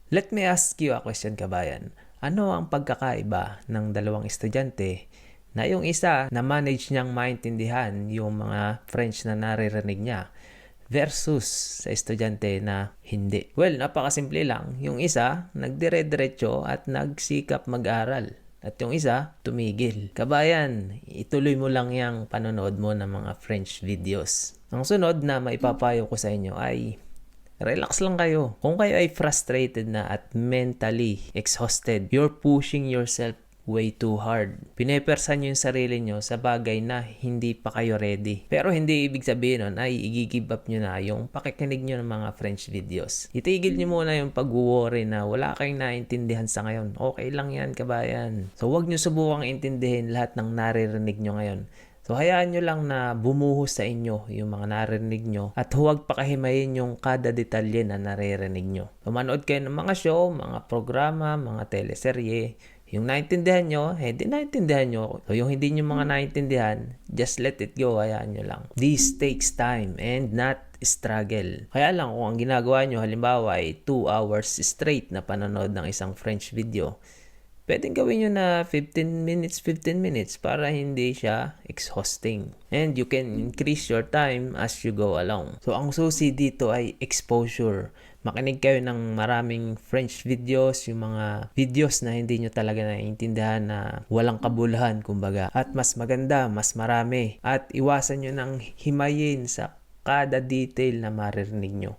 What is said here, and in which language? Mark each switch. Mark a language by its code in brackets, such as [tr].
[en] Let me ask you a question, kabayan. [tl] Ano ang pagkakaiba ng dalawang estudyante na yung isa na manage niyang maintindihan yung mga French na naririnig niya versus sa estudyante na hindi? Well, napakasimple lang. Yung isa, nagdire-diretso at nagsikap mag-aral. At yung isa, tumigil. Kabayan, ituloy mo lang yung panonood mo ng mga French videos. Ang sunod na maipapayo ko sa inyo ay relax lang kayo. Kung kayo ay frustrated na at mentally exhausted, [en] you're pushing yourself way too hard. [tl] Pinepersan nyo yung sarili nyo sa bagay na hindi pa kayo ready. Pero hindi ibig sabihin nun ay i-give up nyo na yung pakikinig nyo ng mga French videos. Itigil nyo muna yung pag-worry na wala kayong naintindihan sa ngayon. Okay lang yan, kabayan. So huwag nyo subukang intindihin lahat ng naririnig nyo ngayon. So hayaan nyo lang na bumuhos sa inyo yung mga naririnig nyo at huwag pakahimayin yung kada detalye na naririnig nyo. So manood kayo ng mga show, mga programa, mga teleserye. Yung naintindihan nyo, di naintindihan nyo. So yung hindi nyo mga naintindihan, [en] just let it go, [tl] hayaan nyo lang. [en] This takes time and not struggle. [tl] Kaya lang kung ang ginagawa nyo halimbawa ay 2 hours straight na panonood ng isang French video, pwedeng gawin nyo na 15 minutes para hindi siya exhausting. [en] And you can increase your time as you go along. [tl] So ang susi dito ay exposure. Makinig kayo ng maraming French videos, yung mga videos na hindi nyo talaga naiintindihan na walang kabuluhan, kumbaga. At mas maganda, mas marami. At iwasan nyo ng himayin sa kada detail na maririnig nyo.